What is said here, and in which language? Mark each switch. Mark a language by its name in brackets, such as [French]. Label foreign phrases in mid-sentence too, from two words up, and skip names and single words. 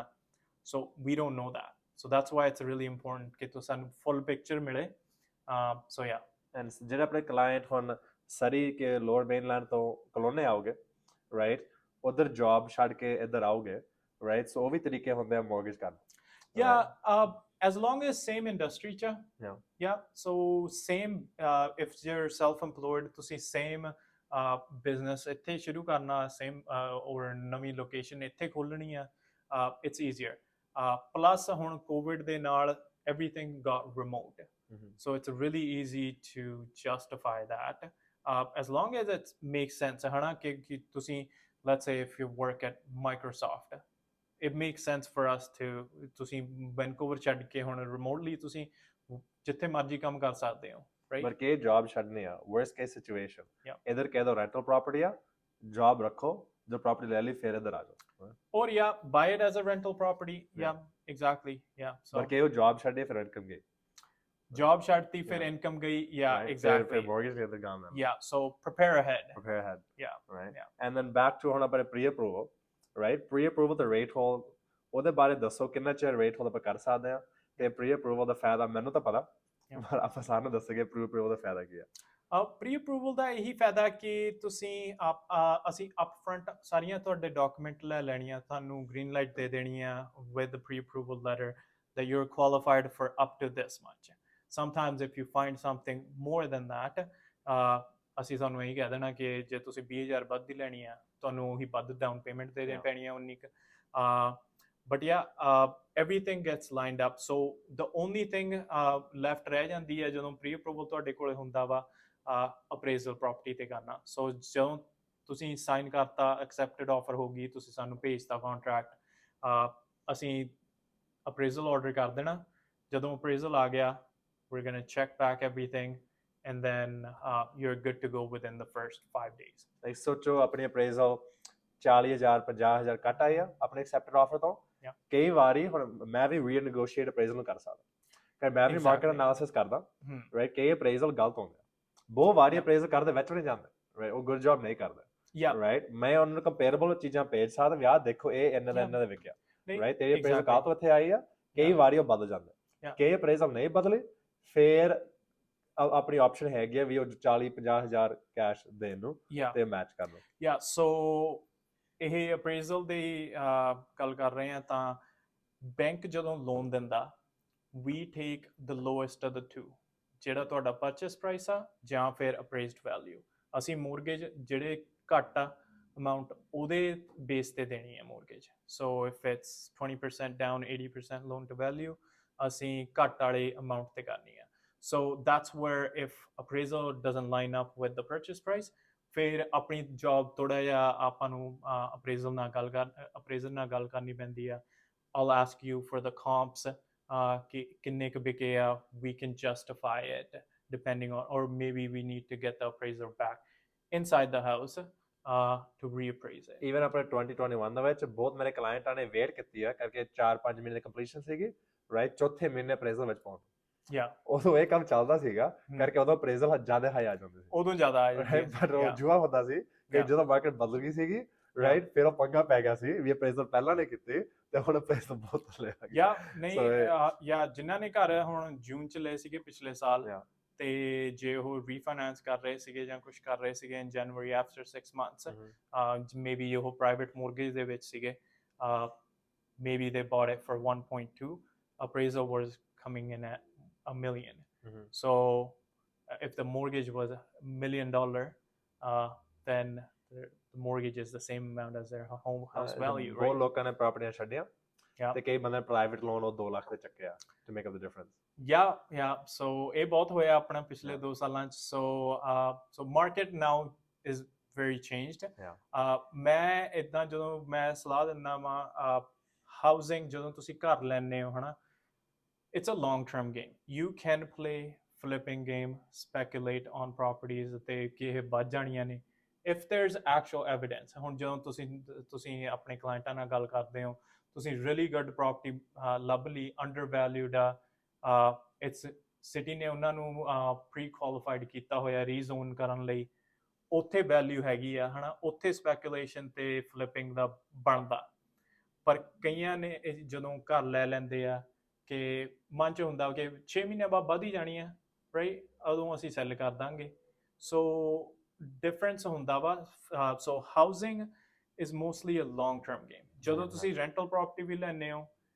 [English] So we don't know that, so that's why it's really important [Punjabi] ਕਿ ਤੁਹਾਨੂੰ [English] full picture ਮਿਲੇ। so yeah, [Punjabi] ਐਂਡ ਜਿਹੜੇ ਆਪਣੇ ਕਲਾਇੰਟ ਹੁਣ ਸਰੀ ਕੇ ਲੋਅਰ ਮੇਨਲੈਂਡ ਤੋਂ ਕਲੋਨੇ ਆਓਗੇ, ਰਾਈਟ, ਉਧਰ ਜੌਬ ਛੱਡ ਕੇ ਇੱਧਰ ਆਓਗੇ, ਰਾਈਟ, ਸੋ ਉਹ ਵੀ ਤਰੀਕੇ ਹੁੰਦੇ ਆ ਮੋਰਗੇਜ ਕਰਨ। [English] as long as same industry cha, so same, if you're self-employed, [Punjabi] ਤੁਸੀਂ same business ਇੱਥੇ ਸ਼ੁਰੂ ਕਰਨਾ, [English] same or [Punjabi] ਨਵੀਂ ਲੋਕੇਸ਼ਨ ਇੱਥੇ ਖੋਲਣੀ ਆ, [English] it's easier. Plus [Punjabi] ਹੁਣ COVID ਦੇ ਨਾਲ [English] everything got remote, so it's really easy to justify that, as long as it makes sense, [Punjabi] ਹਨਾ, ਕਿ ਤੁਸੀਂ [English] let's say if you work at Microsoft, it makes sense for us to [Punjabi] ਤੁਸੀਂ ਵੈਨਕੂਵਰ ਛੱਡ ਕੇ ਹੁਣ ਰਿਮੋਟਲੀ ਤੁਸੀਂ ਜਿੱਥੇ ਮਰਜ਼ੀ ਕੰਮ ਕਰ ਸਕਦੇ ਹੋ, ਰਾਈਟ। ਪਰ ਕਿ ਜੌਬ ਛੱਡਣੀ ਆ [English] worst case situation, [Punjabi] ਇਧਰ ਕਹਿ ਦੋ [English] rental property [Punjabi] ਆ, ਜੌਬ ਰੱਖੋ, ਜੋ ਪ੍ਰਾਪਰਟੀ ਲੈ ਲਈ, ਫਿਰ ਇਧਰ ਆ ਜਾਓ, [English] or buy it as a rental property, exactly, so [Punjabi] ਪਰ ਕਿ ਉਹ ਜੌਬ ਛੱਡੇ ਫਿਰ ਇਨਕਮ ਗਈ, ਜੌਬ ਛੱਡਤੀ ਫਿਰ ਇਨਕਮ ਗਈ, exactly, ਫਿਰ mortgage ਦੇ ਤੇ ਗਾਮ, [English] so prepare ahead, right, and then back to [Punjabi] ਹੁਣ ਆਪਣੇ [English] pre approval, right, pre approval the rate hold, [Punjabi] ਉਹਦੇ ਬਾਰੇ ਦੱਸੋ ਕਿੰਨਾ ਚਿਰ [English] rate hold [Punjabi] ਆਪਾਂ ਕਰ ਸਕਦੇ ਆ, ਤੇ [English] pre approval [Punjabi] ਦਾ ਫਾਇਦਾ ਮੈਨੂੰ ਤਾਂ ਪਤਾ, ਪਰ ਆਪਾਂ ਸਾਨੂੰ ਦੱਸੋਗੇ [English] pre approval [Punjabi] ਦਾ ਫਾਇਦਾ ਕੀ ਆ? [English] pre approval [Punjabi] ਦਾ ਇਹੀ ਫਾਇਦਾ ਕਿ ਤੁਸੀਂ ਅਸੀਂ ਅਪਫਰੰਟ ਸਾਰੀਆਂ ਤੁਹਾਡੇ ਡਾਕੂਮੈਂਟ ਲੈ ਲੈਣੀਆਂ, ਤੁਹਾਨੂੰ [English] green light [Punjabi] ਦੇ ਦੇਣੀ ਆ [English] with pre approval letter that you're qualified for up to this much. Sometimes if you find something more than that, [Punjabi] ਅਸੀਂ ਤੁਹਾਨੂੰ ਇਹੀ ਕਹਿ ਦੇਣਾ ਕਿ ਜੇ ਤੁਸੀਂ 20,000 ਵੱਧ ਦੀ ਲੈਣੀ ਆ, ਤੁਹਾਨੂੰ ਉਹੀ ਵੱਧ [English] down payment [Punjabi] ਦੇ ਦੇਣੀ ਪੈਣੀ ਆ, ਉਨੀ ਕੁ। [English] But everything gets lined up. So the only thing left [Punjabi] ਰਹਿ ਜਾਂਦੀ ਹੈ ਜਦੋਂ [English] pre approval [Punjabi] ਤੁਹਾਡੇ ਕੋਲ ਹੁੰਦਾ ਵਾ, [English] appraisal property [Punjabi] ਤੇ ਕਰਨਾ। ਸੋ ਜਦੋਂ ਤੁਸੀਂ ਸਾਈਨ ਕਰਤਾ, [English] accepted offer [Punjabi] ਹੋ ਗਈ, ਤੁਸੀਂ ਸਾਨੂੰ ਭੇਜਤਾ ਕੰਟਰੈਕਟ, ਅਸੀਂ [English] appraisal order [Punjabi] ਕਰ ਦੇਣਾ। ਜਦੋਂ ਅਪਰੇਜ਼ਲ ਆ ਗਿਆ, [English] we're gonna check back everything, and then you're good to go within the first 5 days. [Punjabi] Like ਸੋਚੋ ਆਪਣੀ appraisal 40,000 50,000 ਘੱਟ ਆਈ ਆ ਆਪਣੇ [English] accepted offer [Punjabi] ਤੋਂ ਕਈ ਵਾਰੀ ਹੁਣ ਮੈਂ ਵੀ [English] renegotiate appraisal [Punjabi] ਨੂੰ ਕਰ ਸਕਦਾ ਕਿ ਮੈਂ ਵੀ [English] market analysis [Punjabi] ਕਰਦਾ ਰਾਈਟ ਕਈ appraisal ਗਲਤ ਹੁੰਦੇ ਆ ਬਹੁਤ ਵਾਰੀ appraisal ਕਰਦੇ ਵਿੱਚ ਨਹੀਂ ਜਾਂਦੇ ਰਾਈਟ ਉਹ [English] good job [Punjabi] ਨਹੀਂ ਕਰਦੇ ਰਾਈਟ ਮੈਂ ਉਹਨਾਂ ਨੂੰ ਕੰਪੇਅਰੇਬਲ ਚੀਜ਼ਾਂ ਭੇਜ ਸਕਦਾ ਵੀ ਆਹ ਦੇਖੋ ਇਹ ਇਹਨਾਂ ਦਾ ਵਿਕਿਆ ਰਾਈਟ ਤੇਰੀ appraisal ਕਾਹ ਤੋਂ ਇੱਥੇ ਆਈ ਆ ਕਈ ਵਾਰੀ ਉਹ ਬਦਲ ਜਾਂਦੇ ਕਈ appraisal ਨਹੀਂ ਬਦਲੇ ਫਿਰ ਆਪਣੀ ਆਪਸ਼ਨ ਹੈਗੀ ਆ ਵੀ ਉਹ 40-50,000 ਕੈਸ਼ ਦੇਣ ਨੂੰ ਤੇ ਮੈਚ ਕਰ ਲਓ ਸੋ ਇਹ appraisal ਦੀ ਗੱਲ ਕਰ ਰਹੇ ਹਾਂ ਤਾਂ ਬੈਂਕ ਜਦੋਂ ਲੋਨ ਦਿੰਦਾ [English] we take the lowest of the two [Punjabi] ਜਿਹੜਾ ਤੁਹਾਡਾ [English] purchase price [Punjabi] ਆ ਜਾਂ ਫਿਰ appraised value ਅਸੀਂ mortgage ਜਿਹੜੇ ਘੱਟ ਆ amount ਉਹਦੇ ਬੇਸ ਤੇ ਦੇਣੀ ਹੈ [English] mortgage so if it's 20% down 80% loan to value [Punjabi] ਅਸੀਂ ਘੱਟ ਵਾਲੇ amount ਤੇ ਕਰਨੀ ਆ [English] so that's where if appraisal doesn't line up with the purchase price [Punjabi] ਫਿਰ ਆਪਣੀ ਜੌਬ ਥੋੜਾ ਜਿਹਾ ਆਪਾਂ ਨੂੰ appraisal ਨਾਲ ਗੱਲ ਕਰਨੀ ਪੈਂਦੀ ਆ [English] I'll ask you for the comps [Punjabi] ਕਿ ਕਿੰਨੇ ਕੁ ਵਿਕੇ ਆ [English] we can justify it depending on or maybe we need to get the appraiser back inside the house to reappraise it [Punjabi] even ਆਪਣੇ 2021 ਦੇ ਵਿੱਚ ਬਹੁਤ ਮੇਰੇ ਕਲਾਇੰਟਾਂ ਨੇ ਵੇਟ ਕੀਤੀ ਆ ਕਰਕੇ 4-5 ਮਹੀਨੇ ਦੀ ਕੰਪਲੀਸ਼ਨ ਸੀਗੀ ਰਾਈਟ ਚੌਥੇ ਮਹੀਨੇ appraisal ਵਿੱਚ ਪਹੁੰਚ ਉਦੋਂ ਇਹ ਕੰਮ ਚੱਲਦਾ ਸੀਗਾ ਕਰਕੇ ਉਦੋਂ appraisal ਜ਼ਿਆਦਾ ਹਾਈ ਆ ਜਾਂਦੇ ਸੀ ਉਦੋਂ ਜ਼ਿਆਦਾ ਆ ਜਾਂਦੇ ਪਰ ਉਹ ਜੂਆ ਹੁੰਦਾ ਸੀ ਕਿ ਜਦੋਂ ਮਾਰਕੀਟ ਬਦਲ ਗਈ ਸੀਗੀ ਰਾਈਟ ਫਿਰ ਉਹ ਪੰਗਾ ਪੈ ਗਿਆ ਸੀ ਵੀ appraisal ਪਹਿਲਾਂ ਨੇ ਕੀਤੀ ਤੇ ਹੁਣ appraisal ਬਹੁਤ ਥੱਲੇ ਆ ਗਿਆ ਨਹੀਂ ਜਿਨ੍ਹਾਂ ਨੇ ਘਰ ਹੁਣ ਜੂਨ ਚ ਲਏ ਸੀਗੇ ਪਿਛਲੇ ਸਾਲ ਤੇ ਜੇ ਉਹ ਰੀਫਾਈਨਾਂਸ ਕਰ ਰਹੇ ਸੀਗੇ ਜਾਂ ਕੁਝ ਕਰ ਰਹੇ ਸੀਗੇ [English] in January after 6 months maybe ਉਹ private mortgage [Punjabi] ਦੇ ਵਿੱਚ ਸੀਗੇ [English] maybe they bought it for 1.2 appraisal was coming in at $1 million so if the mortgage was $1 million then the mortgage is the same amount as their house value right [Punjabi] ਬਹੁਤ ਲੋਕਾਂ ਨੇ ਪ੍ਰਾਪਰਟੀਆਂ ਛੱਡੀਆਂ ਤੇ ਕਈ ਬੰਦੇ ਪ੍ਰਾਈਵੇਟ ਲੋਨ ਉਹ 2 ਲੱਖ ਦੇ ਚੱਕਿਆ [English] to make up the difference [Punjabi] so ਇਹ ਬਹੁਤ ਹੋਇਆ ਆਪਣਾ ਪਿਛਲੇ 2 ਸਾਲਾਂ ਚ [English] so market now is very changed [Punjabi] ਮੈਂ ਇਦਾਂ ਜਦੋਂ ਮੈਂ ਸਲਾਹ ਦਿੰਦਾ ਵਾਂ ਹਾਊਸਿੰਗ ਜਦੋਂ ਤੁਸੀਂ ਘਰ ਲੈਣੇ ਹੋ ਹਨਾ [English] it's a long term game you can play flipping game speculate on properties [Punjabi] ਤੇ ਕਿ ਇਹ ਵੱਧ ਜਾਣੀਆਂ ਨੇ [English] if there's actual evidence [Punjabi] ਹੁਣ ਜਦੋਂ ਤੁਸੀਂ ਆਪਣੇ ਕਲਾਇੰਟਾਂ ਨਾਲ ਗੱਲ ਕਰਦੇ ਹੋ ਤੁਸੀਂ [English] really good property [Punjabi] ਲੱਭ ਲਈ [English] undervalued it's city [Punjabi] ਨੇ ਉਹਨਾਂ ਨੂੰ pre-qualified ਕੀਤਾ ਹੋਇਆ rezone ਕਰਨ ਲਈ ਉੱਥੇ value ਹੈਗੀ ਆ ਹਨਾ ਉੱਥੇ speculation ਤੇ flipping ਦਾ ਬਣਦਾ ਪਰ ਕਈਆਂ ਨੇ ਜਦੋਂ ਘਰ ਲੈ ਲੈਂਦੇ ਆ ਕਿ ਮਨ 'ਚ ਹੁੰਦਾ ਕਿ 6 ਮਹੀਨੇ ਬਾਅਦ ਵੱਧ ਹੀ ਜਾਣੀ ਆ ਰਾਈਟ ਉਦੋਂ ਅਸੀਂ ਸੈੱਲ ਕਰ ਦਾਂਗੇ ਸੋ ਡਿਫਰੈਂਸ ਹੁੰਦਾ ਵਾ ਸੋ ਹਾਊਸਿੰਗ [English] is mostly a long term game [Punjabi] ਜਦੋਂ ਤੁਸੀਂ [English] rental property [Punjabi] ਵੀ ਲੈਣੇ ਹੋ